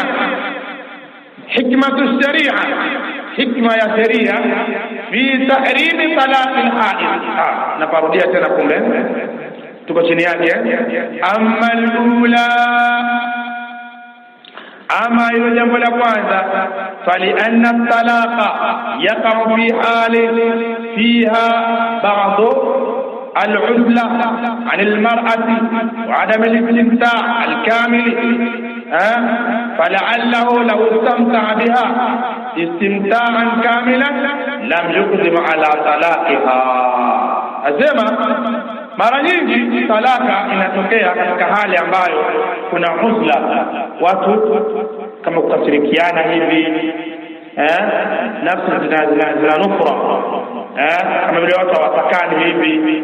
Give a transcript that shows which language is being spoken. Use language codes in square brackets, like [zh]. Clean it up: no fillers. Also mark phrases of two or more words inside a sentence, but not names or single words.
[ar] حكمة الشريعة, [sw] hikma ya sheria [ar] في تحريم طلاق الحائض. [sw] Naparudia tena, kumbe tuko chini yake. [ar] أما الأولى, [sw] ama ilo jambo la kwanza, [ar] فلأن الطلاق يقع في حال فيها بعض العزلة عن المرأة وعدم الاستمتاع الكامل، فلعله لو استمتع بها استمتاعا كاملا لم يقدم على طلاقها. [sw] Asema mara nyingi talaka inatokea katika hali ambayo kuna uzla, watu kama kukasirikiana hivi, nafsi zinanufra, kama vile watu hawatakani hivi.